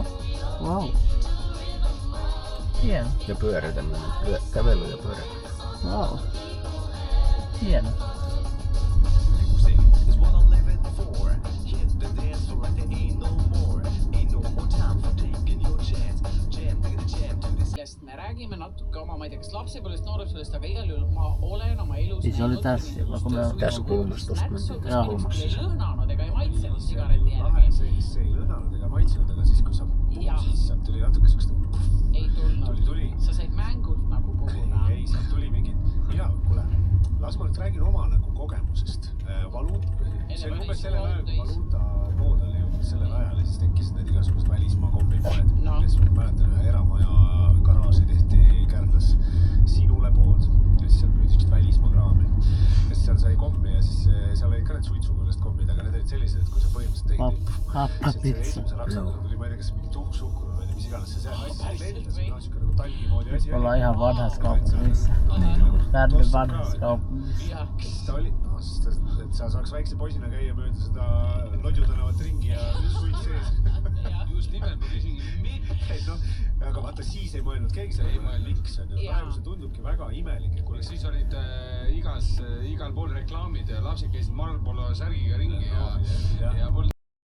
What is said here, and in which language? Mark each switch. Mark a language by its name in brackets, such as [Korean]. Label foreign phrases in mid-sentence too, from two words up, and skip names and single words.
[Finnish] Wow. Hieno. Ja pyöritäminen. Kävely ja pyöritäminen. Wow. Hieno. [Estonian] Me räägime natuke oma, ma ei tea, kas lapsepõlvest, noorepõlvest, aga igal juhul ma olen oma elus [Finnish] Siis oli tässä, kun me Tässä kulmasta tosta [Estonian] kulmasta ei lõhnanud ega ei maitsenud sigareti järgi. See ei lõhnanud ega maitsenud, aga siis kui sa puusid, sealt tuli natuke sellist... Ei tulnud. Tuli. Sa said mängult nagu puhuda. Ei, sealt tuli mingid... Ja, kuule, las ma nüüd räägin oma nagu kogemusest. See on umbes sellel ajal, kui valuutapood oli umbes sellel ajal ja siis tekkisid need igasugused välismaa kombipoed. Ja siis ma mäletan ühe eramaja garaaži tehti Kärdlas Sinule pood ja siis seal müüdi sellist välismaa kraami. Ja siis seal sai kommi ja siis seal olid ka need suitsukõlest kommid, aga need olid sellised, et kui sa põhimõtteliselt tegid... [Finnish] Happapitsa. [Estonian] Esimese raksaga tuli, ma ei tea, kas mingi tuhksuhkur või mis iganes see asi lendas, see on siuke nagu talgi moodi asi. [Finnish] Ollaan ihan vanhassa kaupungissa. Pärnu vanhassa kaupungissa. [Estonian] Siis ta oli, et sa saaks väikse poisina käia mööda seda Lodju tänavat ringi ja suits sees. Just nimelt, ma küsingi, miks? Aga vaata, siis ei mõelnud keegi selle miks on. Praegu see tundubki väga imelik. Siis olid igal pool reklaamid ja lapsed käisid Marlboro särgiga ringi ja polnud